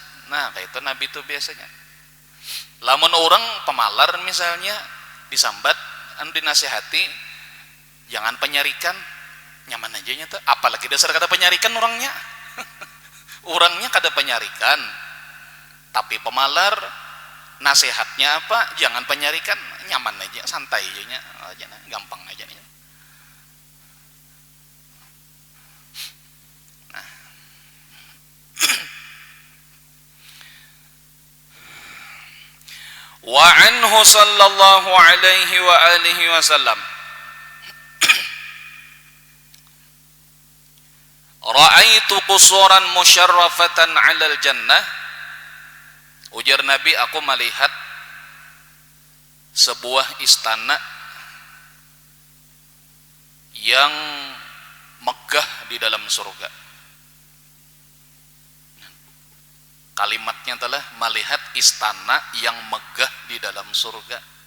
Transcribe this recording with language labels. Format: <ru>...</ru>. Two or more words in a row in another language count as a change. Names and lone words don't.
<bjn>Kayak itu Nabi itu biasanya. Lamun orang pemalar misalnya disambat, dinasihati, jangan penyarikan, nyaman aja nya tuh. Apalagi dasar kata penyarikan orangnya. Orangnya kada penyarikan, tapi pemalar.</bjn> <id>Nasihatnya apa?</id> <bjn>Jangan penyarikan, nyaman aja, santai aja nya, gampang aja nih.</bjn> <ar>وعنه صلى الله عليه وعلى آله وسلم رأيت قصورا مشرفة على الجنة.</ar> <bjn>Ujar Nabi, aku melihat sebuah istana yang megah di dalam surga.</bjn> <id>Kalimatnya adalah melihat istana yang megah di dalam surga.</id>